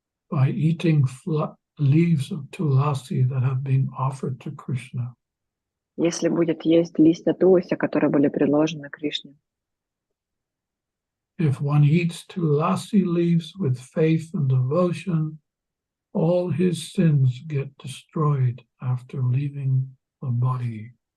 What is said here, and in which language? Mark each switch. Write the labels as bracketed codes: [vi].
[en] By eating leaves of tulasi that have been offered to Krishna. [ru] Если будет есть листья туласи, которые были предложены Кришне. [en] If one eats tulasi leaves with faith and devotion, all his sins get destroyed after leaving the body.